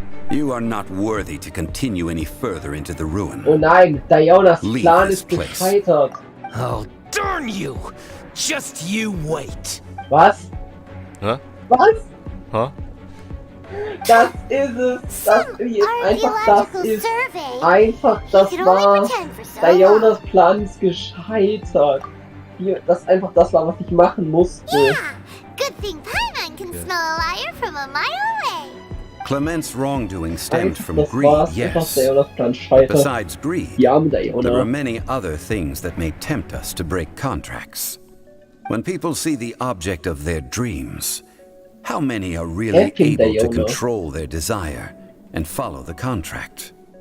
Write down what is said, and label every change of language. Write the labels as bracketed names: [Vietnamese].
[English] You are not worthy to continue any further into the ruin. [German] Oh nein, Dianas Plan ist gescheitert. [English] Oh, darn you! Just you wait. [German] Was? Hä? Was? Hä? Das ist es. Das ist einfach das war. Dianas Plan ist gescheitert. Das ist einfach das war, was ich machen musste. [English] Yeah, good thing Paimon can smell a liar from a mile away. Clement's wrongdoing stemmed from greed, yes. But besides greed, there are many other things that may tempt us to break contracts. When people see the object of their dreams, how many are really able to control their desire and follow the contract?